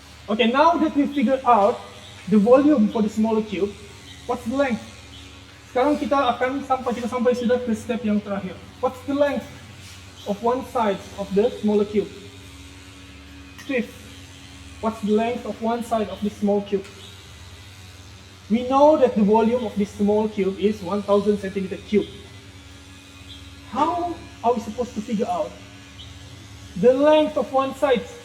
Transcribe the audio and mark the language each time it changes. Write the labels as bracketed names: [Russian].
[English] Okay, now that we figured out the volume for the smaller cube, what's the length? [Malay] Sekarang kita sampai sudah ke step yang terakhir. [English] What's the length of one side of the smaller cube? Fifth. What's the length of one side of the small cube? We know that the volume of this small cube is 1,000 centimeter cube. How are we supposed to figure out the length of one side?